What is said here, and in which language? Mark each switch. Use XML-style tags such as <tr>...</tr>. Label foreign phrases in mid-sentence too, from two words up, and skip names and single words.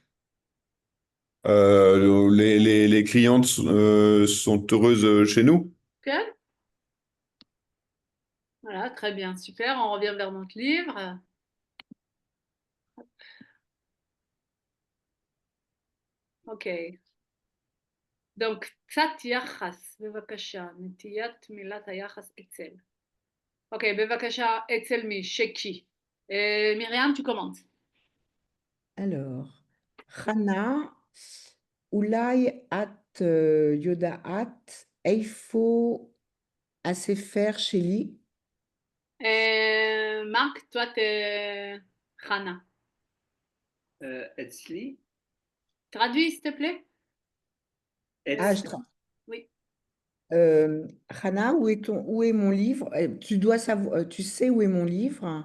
<fr>Les clientes sont heureuses chez nous. Ok. Voilà, très bien, super. On revient vers notre livre. אוקיי. Donc,</fr> <he>קצת יחס, בבקשה, נטיית מילת היחס אצל. אוקיי, בבקשה, אצל מי? שקי. מרים,</he> <fr>tu commences. Alors, Hana,</fr> <he>אולי את יודעת איפה הספר שלי?</he> <fr>Marc, toi, t'es Hana.</fr> <he>אצלי,</he> <fr>Traduis, s'il te plaît. Ah,</fr> <he>אצלי,</he> <fr>Oui. Hana, où est mon livre? Tu dois savoir, tu sais où est mon livre?</fr>